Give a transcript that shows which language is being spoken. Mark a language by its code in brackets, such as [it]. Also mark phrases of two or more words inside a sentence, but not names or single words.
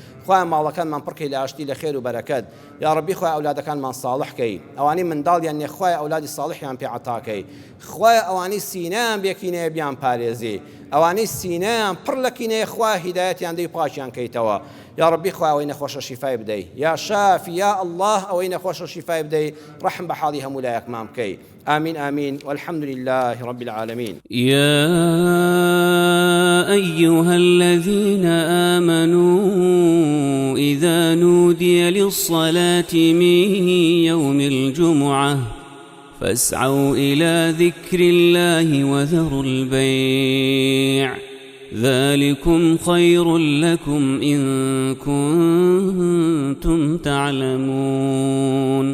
[ckb] خوای ماڵەکانمان پڕکەی لە ئاشتی لە خێر و بەرەکەت [ar] یا ڕەبی [ckb] خوای ئەولادەکانمان ساڵحکەی ئەوانەی منداڵیان نێ خوای ئەولادی ساڵحیان پێ عەتاکەی خوای ئەوانەی سینەیان بێکینەیە بیان پارێزی ئەوانەی سینەیان پڕ لە کینەیە خوای هیدایەتیان دەی پاچیان کەیتەوە [ar] یا ڕەبی [ckb] خوای ئەوەی نەخۆشە شیفای بدەی [ar] یا شافی یا الله [ckb] ئەوەی نەخۆشە شیفای بدەی ڕەحم بە حاڵی هەموو لایەکمان بکەی [ar] آمين آمين والحمد لله رب العالمين. يا أيها الذين آمنوا إذا نودي للصلاة من يوم الجمعة فاسعوا إلى ذكر الله وذروا البيع ذلكم خير لكم إن كنتم تعلمون.